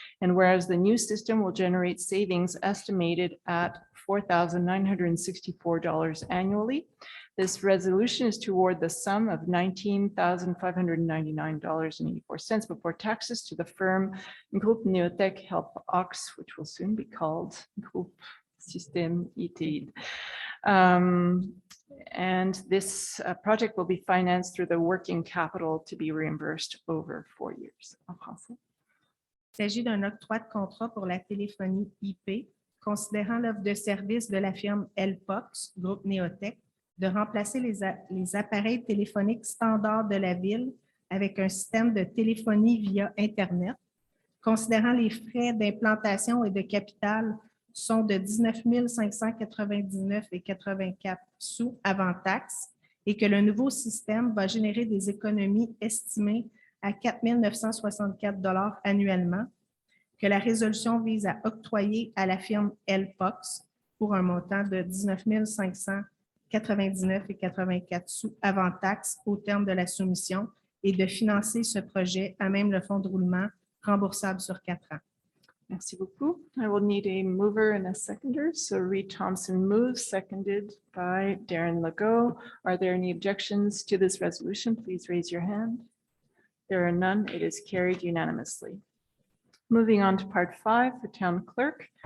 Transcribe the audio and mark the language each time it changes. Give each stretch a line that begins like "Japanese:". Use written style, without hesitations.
English: And whereas the new system will generate savings estimated at $4,964 annually, this resolution is to award the sum of $19,599.84 before taxes to the firm Groupe Neotech Help Ox, which will soon be called Groupe Système ETID. And this project will be financed through the working capital to be reimbursed over 4 years.
French: En français. Il s'agit d'un octroi de contrat pour la téléphonie IP, considérant l'offre de service de la firme Helpox, Groupe Neotech, de remplacer les appareils téléphoniques standards de la ville avec un système de téléphonie via Internet, considérant les frais d'implantation et de capital sont de 19 599,84 sous avant taxe et que le nouveau système va générer des économies estimées à 4 964 annuellement, que la résolution vise à octroyer à la firme LPOX pour un montant de 19 599,84 sous avant taxe au terme de la soumission et de financer ce projet à même le fonds de roulement remboursable sur 4 ans. Merci beaucoup.
English: I will need a mover and a seconder. So Reed Thompson moves, seconded by Darren Legault. Are there any objections to this resolution? Please raise your hand. There are none. It is carried unanimously. Moving on to part 5, the town clerk.